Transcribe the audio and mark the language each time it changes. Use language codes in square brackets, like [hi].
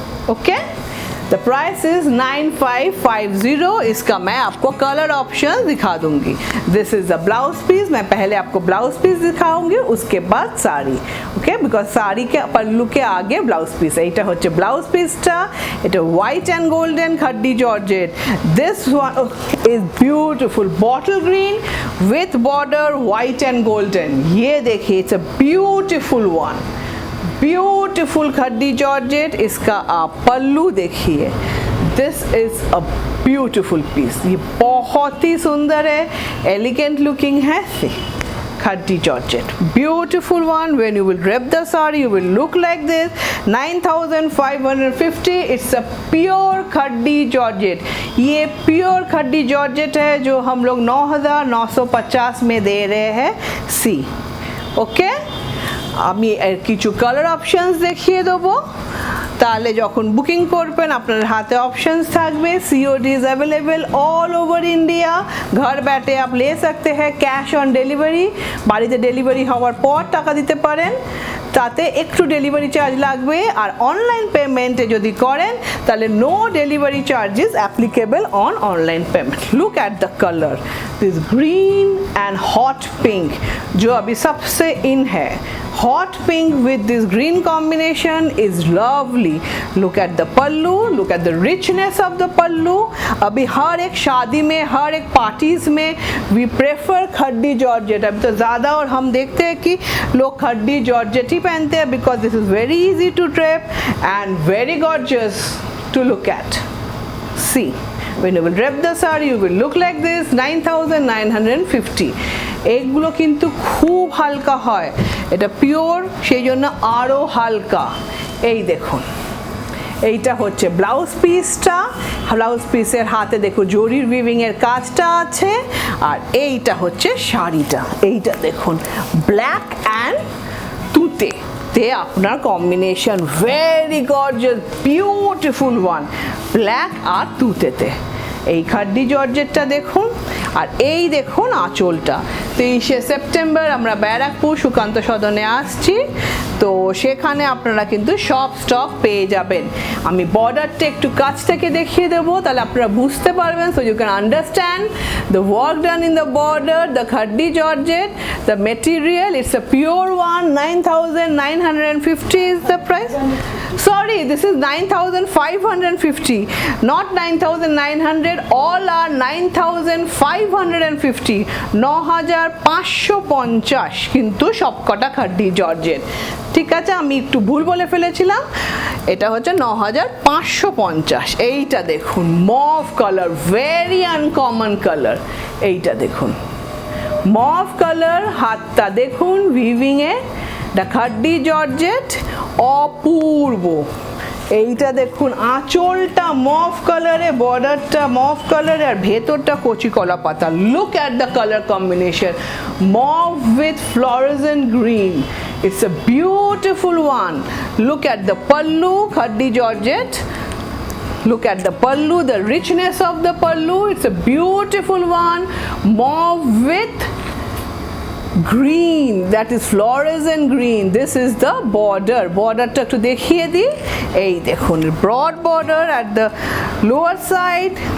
[en] Okay, the price is 9550। [hi] इसका मैं आपको कलर ऑप्शन दिखा दूंगी। [en] This is the blouse piece. [hi] मैं पहले आपको ब्लाउज पीस दिखाऊंगी, उसके बाद साड़ी। ओके, बिकॉज साड़ी के पल्लू के आगे ब्लाउज पीस है। [bn] এটা হচ্ছে ব্লাউজ পিসটা। এটা [en] white and golden [bn] खड्डी georgette. [en] This one is beautiful bottle green with border white and golden. [hi] ये देखिए, [en] It's a beautiful one. Beautiful khaddi georgette. [hi] इसका आप पल्लू देखिए। [en] This is a beautiful piece. [hi] ये बहुत ही सुंदर है, एलिगेंट लुकिंग है। [en] See, khaddi georgette, beautiful one. When you will drape the sari you will look like this. 9550। It's a pure khaddi georgette. [hi] ये प्योर खड्डी जॉर्जेट है जो हम लोग 9950 में दे रहे हैं। [bn] सी, ओके, আমি কিছু কালার অপশনস দেখিয়ে দেবো। তাহলে যখন বুকিং করবেন আপনার হাতে অপশনস থাকবে। [en] COD is available all over India. [hi] घर बैठे आप ले सकते हैं कैश ऑन डेलिভারি। [bn] বাড়িতে ডেলিভারি হওয়ার পর টাকা দিতে পারেন, তাতে একটু ডেলিভারি চার্জ লাগবে। আর অনলাইন পেমেন্টে যদি করেন তাহলে [en] No delivery charges applicable on online payment. Look at the colour, this green and hot pink [hi] जो अभी सबसे इन है। Hot pink [en] with this green combination is lovely. Look at the pallu, look at the richness of the pallu. [hi] अभी हर एक शादी में, हर एक parties में [en] we prefer [hi] खड्डी जॉर्जेट। अभी तो ज़्यादा और हम देखते हैं कि लोग खड्डी जॉर्जेट ही पहनते हैं [en] because this is very easy to drape and very gorgeous to look at. See, when you will drape the saree you will look like this। 9950। [bn] এগুলো কিন্তু খুব হালকা হয়, এটা পিওর, সেই জন্য আরও হালকা। এই দেখুন, এইটা হচ্ছে ব্লাউজ পিসটা। ব্লাউজ পিসের হাতে দেখো জরির উইভিং এর কাজটা আছে। আর এইটা হচ্ছে শাড়িটা। এইটা দেখুন, ব্ল্যাক অ্যান্ড তুতে তে আপনার combination [en] Very gorgeous beautiful one. [bn] Black আর তুতেতে এই खड्डी जॉर्जेटটা দেখুন। আর এই দেখুন আঁচলটা। 23শে সেপ্টেম্বর আমরা ব্যারাকপুর সুকান্ত সদনে আসছি, তো সেখানে আপনারা কিন্তু সব স্টক পেয়ে যাবেন। আমি বর্ডারটা একটু কাছ থেকে দেখিয়ে দেবো, তাহলে আপনারা বুঝতে পারবেন, [en] so you can understand the work done in the border, the khaddi georgette, the material, it's a pure one. 9,950 is the price. Sorry, this is 9,550, not 9,900. all are 9,550, 9,550 [bn] কিন্তু সবকটা খাড্ডি জর্জেট। ঠিক আছে, আমি একটু ভুল বলে ফেলেছিলাম, এটা হচ্ছে 9,550। এইটা দেখুন mauve colour, [en] Very uncommon colour. [bn] এইটা দেখুন মভ কালার, হাতটা দেখুন উইভিং এ, দ্য খাড্ডি জর্জেট, অপূর্ব। এইটা দেখুন আঁচলটা মভ কালারে, বর্ডারটা মভ কালারে, আর ভেতরটা কচি কলা পাতা। [en] Look at the colour combination, mauve with fluorescent green, it's a beautiful one. Look at the pallu, khaddi georgette. Look at the pallu, the richness of the pallu, it's a beautiful one. Mauve with green, that is fluorescent green. This is the border. Border ta [bn] ekটু দেখিয়ে দিই, এই দেখুন [en] broad border at the lower side.